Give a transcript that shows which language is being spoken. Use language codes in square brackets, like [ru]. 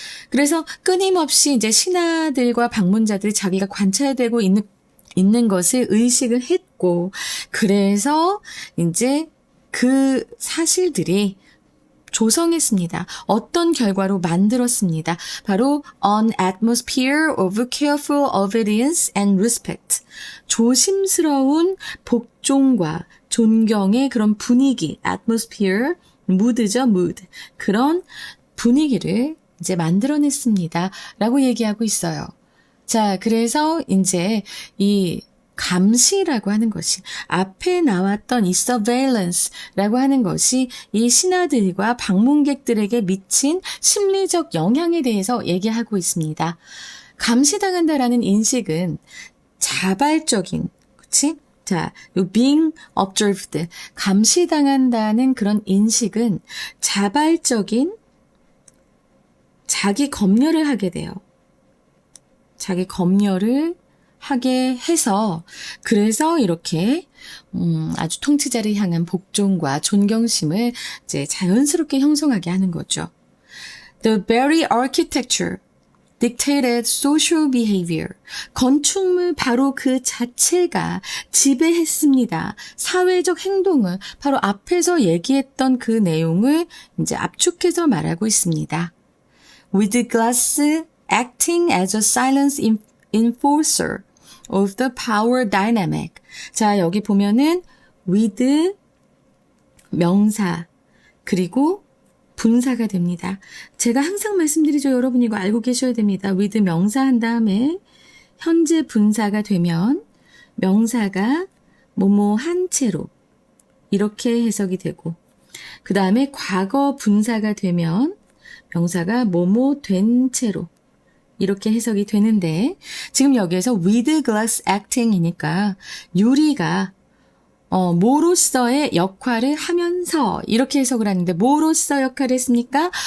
[ko] 그래서 끊임없이 이제 신하들과 방문자들이 자기가 관찰되고 있는 것을 의식을 했고, 그래서 이제 그 사실들이 조성했습니다. 어떤 결과로 만들었습니다. 바로 [en] an atmosphere of careful obedience and respect. [ko] 조심스러운 복종과 존경의 그런 분위기, atmosphere, mood죠, mood. 그런 분위기를 이제 만들어냈습니다. 라고 얘기하고 있어요. 자, 그래서 이제 이 감시라고 하는 것이, 앞에 나왔던 이 surveillance라고 하는 것이 이 신하들과 방문객들에게 미친 심리적 영향에 대해서 얘기하고 있습니다. 감시당한다라는 인식은 자발적인, 그치? 자, 요 [en] being observed, [ko] 감시당한다는 그런 인식은 자발적인 자기 검열을 하게 돼요. 자기 검열을 하게 해서, 그래서 이렇게 아주 통치자를 향한 복종과 존경심을 이제 자연스럽게 형성하게 하는 거죠. [en] The very architecture dictated social behavior. [ko] 건축물 바로 그 자체가 지배했습니다. 사회적 행동을, 바로 앞에서 얘기했던 그 내용을 이제 압축해서 말하고 있습니다. [en] With glass acting as a silence enforcer of the power dynamic. [ko] 자, 여기 보면은 with 명사, 그리고 분사가 됩니다. 제가 항상 말씀드리죠. 여러분 이거 알고 계셔야 됩니다. with 명사 한 다음에 현재 분사가 되면 명사가 뭐뭐 한 채로 이렇게 해석이 되고, 그 다음에 과거 분사가 되면 명사가 뭐뭐 된 채로 이렇게 해석이 되는데, 지금 여기에서 [en] with glass acting [ko] 이니까 유리가 뭐로서의 역할을 하면서 이렇게 해석을 하는데, 뭐로서 역할을 했습니까?